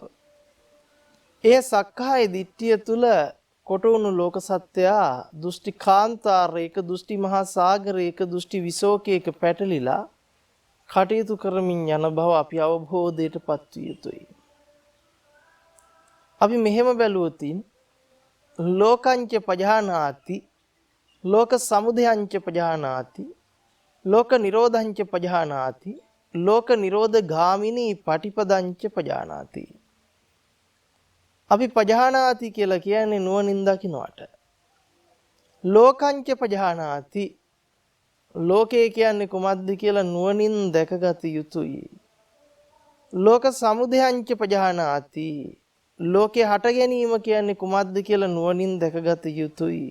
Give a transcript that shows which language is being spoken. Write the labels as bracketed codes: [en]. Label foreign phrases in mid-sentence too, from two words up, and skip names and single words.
[si] ඒ සක්කාය දිට්ඨිය තුල කොටවුණු ලෝක සත්‍යය දෘෂ්ටි කාන්තාරයක, දෘෂ්ටි මහා සාගරයක, දෘෂ්ටි විශෝකයක පැටලිලා කටයුතු කරමින් යන බව අපි අවබෝධයටපත් විය යුතුයි. [pi] අපි මෙහෙම බැලුවොත් ලෝකංච පජානාති, ලෝක සමුදයංච පජානාති, ලෝක නිරෝධංච පජානාති, ලෝක නිරෝධ ගාමිනී පටිපදංච පජානාති. [si] අපි පජානාති කියලා කියන්නේ නුවණින් දකින්නට. [pi] ලෝකංච පජානාති, [si] ලෝකය කියන්නේ කුමක්ද කියලා නුවණින් දැකගත යුතුයි. [pi] ලෝක සමුදයංච පජානාති, [si] ලෝකේ හට ගැනීම කියන්නේ කුමක්ද කියලා නුවණින් දැකගත යුතුයි.